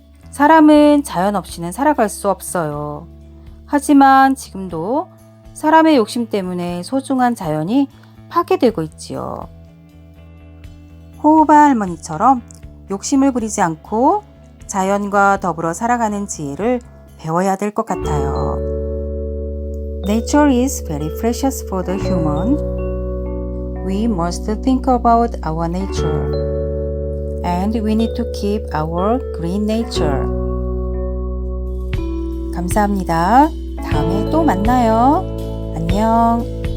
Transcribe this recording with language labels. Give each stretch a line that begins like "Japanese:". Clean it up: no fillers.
Korean: 사람은 자연 없이는 살아갈 수 없어요. 하지만 지금도 사람의 욕심 때문에 소중한 자연이 파괴되고 있지요. 호호바 할머니처럼 욕심을 부리지 않고 자연과 더불어 살아가는 지혜를 배워야 될 것 같아요.
English: Nature is very precious for the human. We must think about our nature. And we need to keep our green nature.
Korean: 감사합니다. 다음에 또 만나요. 안녕.